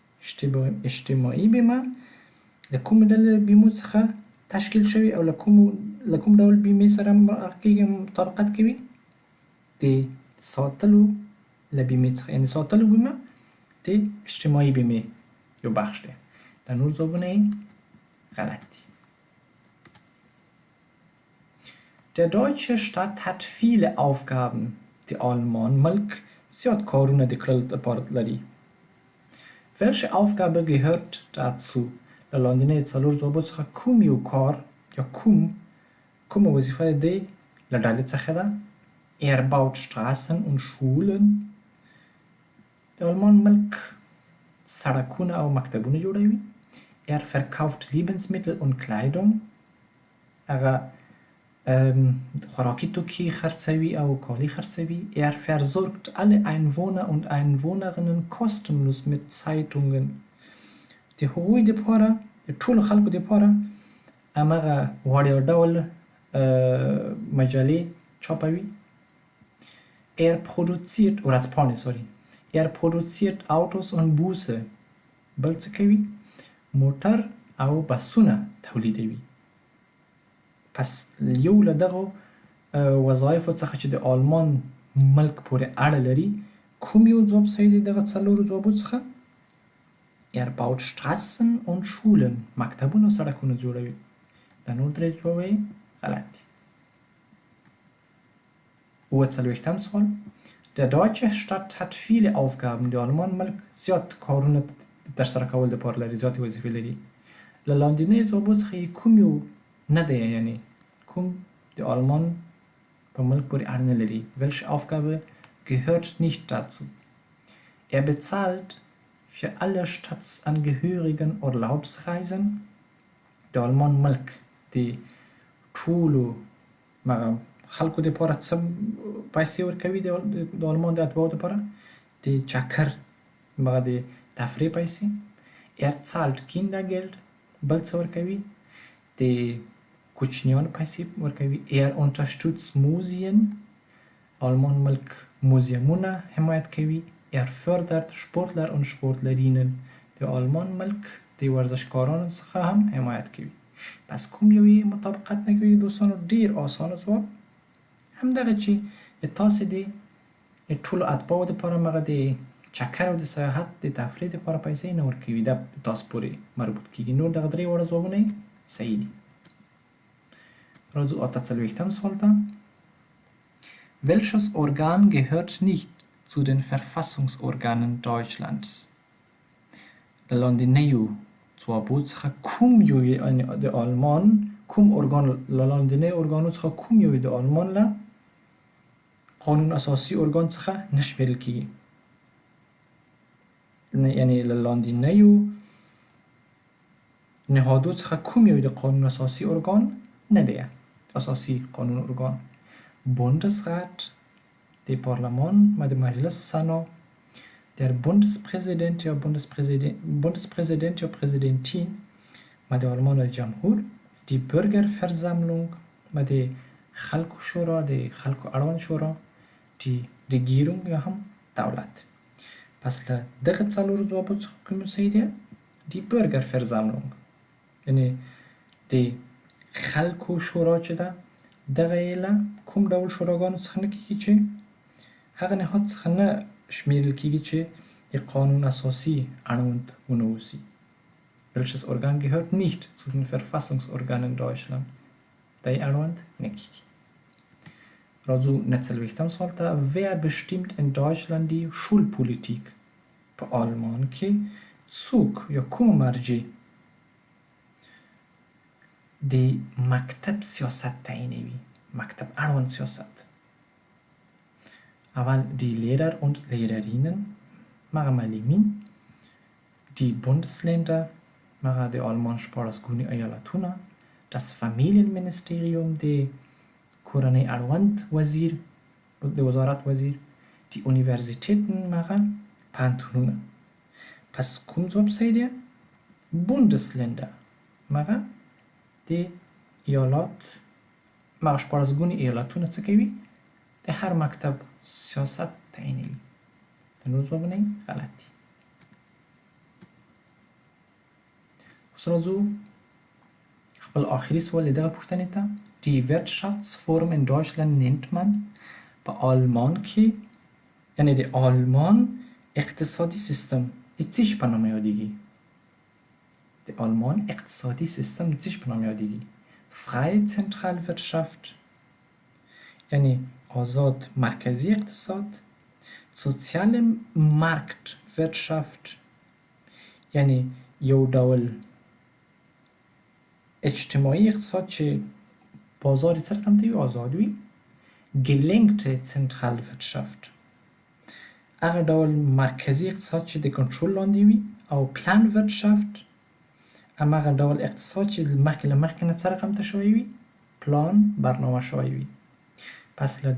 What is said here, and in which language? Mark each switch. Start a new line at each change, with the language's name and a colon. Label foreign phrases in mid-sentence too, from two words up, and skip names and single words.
Pashto: اجتماعي بیمه د کومې ډلې بیمو څخه تشکیل شوي او له کومو له کوم ډول بیمې سره مطابقت کوي؟ د ساتلو له بیمې څخه، یعنې ساتلو بیمه د اجتماعي بیمې یو بخش دی. در نور ځوابونه یې غلط دي.
German: Der deutsche Staat hat viele Aufgaben.
Pashto: Die Alman Mulk زیاد کارونه د کړل لپاره لري.
German: Welche Aufgabe gehört dazu؟
Pashto: له لاندینۍ څلور ځوابو څخه کوم یو کار یا کومه وظیفه دی له ډلې څخه ده؟
German: Er baut Straßen und Schulen.
Pashto: د آلمان ملک سړکونه او مکتبونه جوړوي.
German: Er verkauft Lebensmittel und Kleidung.
Pashto: هغه خوراکي توکي خرڅوي او کالي خرڅوي.
German: Er versorgt alle Einwohner und Einwohnerinnen kostenlos mit Zeitungen.
Pashto: د هغوی دپاره د ټولو خلکو دپاره همغه وړیا ډول مجلې چاپوي.
German: Er produziert Autos und Busse.
Pashto: بل څه کوي؟ موټر او بسونه تولیدوي. پس یو له دغو وظایفو څخه چې د آلمان ملک پورې اړه لري، کوم یو ځواب صحیح دی دغه څلورو ځوابو څخه؟
German: Er baut Straßen und Schulen.
Pashto: مکتبونه او سړکونه جوړوي. د نور درې ځواب یې غلط دي. 43. سوال.
German: Der deutsche Staat hat viele Aufgaben.
Pashto: د آلمان ملک زیات کارونه ترسره کول دپاره لري، زیاتې وظیفې لري. له لاندینۍ ځوابو څخه یې کوم یو نه دی، یعنې کوم د آلمان په ملک پورې اړه نه لري.
German: Welche Aufgabe gehört nicht dazu? Er bezahlt für alle Staatsangehörigen Urlaubsreisen.
Pashto: د آلمان ملک د ټولو خلکو دپاره څه پیسې ورکوي؟ د آلمان د اتباعو دپاره د چکر د تفریح پیسې.
German: Er zahlt Kindergeld.
Pashto: بل څه ورکوي؟ د کوچنیانو پیسې ورکوي.
German: Er unterstützt Museen.
Pashto: آلمان ملک موزیمونه حمایت کوي.
German: Er fördert Sportler und Sportlerinnen.
Pashto: د آلمان ملک د ورزشکارانو څخه هم حمایت کوي. پس کوم یو یې مطابقت نه کوي دوستانو؟ ډېر اسانه ځواب همدغه چې تاسې د ټولو اتباعو دپاره هغه د چکر او د سیاحت د تفریح دپاره پیسې نه ورکوي. دا تاسو پورې مربوط کېږي. نور دغه درې واړه ځوابونه یې صحیح دي. راځو 48. سوال ته.
German: Welches Organ gehört nicht zu den Verfassungsorganen Deutschlands؟
Pashto: له لاندینیو ځوابو څخه کوم یو د آلمان کوم ارګان له لاندینیو ارګانو څخه کوم یو د آلمان له قانون اساسي ارګان څخه نه شمیرل کېږي؟ یعنې له لاندینیو نهادو څخه کوم یو د قانون اساسي ارګان نه دی؟ اساسي قانون ارګان Bundesrat, د پارلمان و د مجلس سنا.
German: Der Bundespräsident
Pashto: یا Präsidentin و د آلمان جمهور.
German: Die Bürgerversammlung
Pashto: و د خلکو شورا، د خلکو اړوند شورا.
German: Die Regierung
Pashto: یا هم دولت. پس له دغه څلورو ځوابو څخه کوم صحیح دی؟
German: Die Bürgerversammlung.
Pashto: یعنې د خلکو شورا چې ده دغه یې له کوم ډول شوراګانو څخه نه کېږي چې هغه نهاد څخه نه شمیرل کېږي چې د قانون اساسي اړوند ونه اوسي.
German: Welches Organ gehört nicht zu den Verfassungsorganen Deutschland؟
Pashto: دا یې اړوند نه کېږي. راځو 49. سوال ته.
German: Wer bestimmt in Deutschland die Schulpolitik؟
Pashto: په آلمان کې څوک یا کومه مرجع د مکتب سیاست تعیینوي؟ مکتب اړوند سیاست. اول
German: die Lehrer und Lehrerinnen
Pashto: معلمین.
German: Die Bundesländer
Pashto: د آلمان 14 ګونې ایالتونه.
German: Das Familienministerium
Pashto: د کورنۍ اړوند وزیر، د وزارت وزیر.
German: Die Universitäten پوهنتونونه.
Pashto: پس کوم ځواب صحیح دی؟ Bundesländer د ایالات 14 ګونې ایالتونه څه کوي؟ د هر مکتب سیاست تعیینوي. د نور ځوابونه یې غلط دي. اوس راځو خپل آخري سوال د دغه پوښتنې ته.
German: Die Wirtschaftsform in Deutschland nennt man
Persian: به آلمان که یعنی
German: د
Persian: آلمان اقتصادی سیستم چیش به نام یادگی
Pashto: د
Persian: آلمان اقتصادی سیستم چیش به نام یادگی
German: freie Zentralwirtschaft
Pashto: یعنی آزاد مرکزی اقتصاد
German: soziale Marktwirtschaft
Pashto: یعنی یو ډول اجتماعی اقتصاد چې بازار یې څه رقم ته وي آزاد وي
German: gelenkte Zentralwirtschaft
Pashto: هغه ډول مرکزی اقتصاد چې د کنټرول لاندې وي او Planwirtschaft هماغه ډول اقتصاد چې مخکې له مخکې نه څه رقم ته شوی وي پلان برنامه شوی وي پس له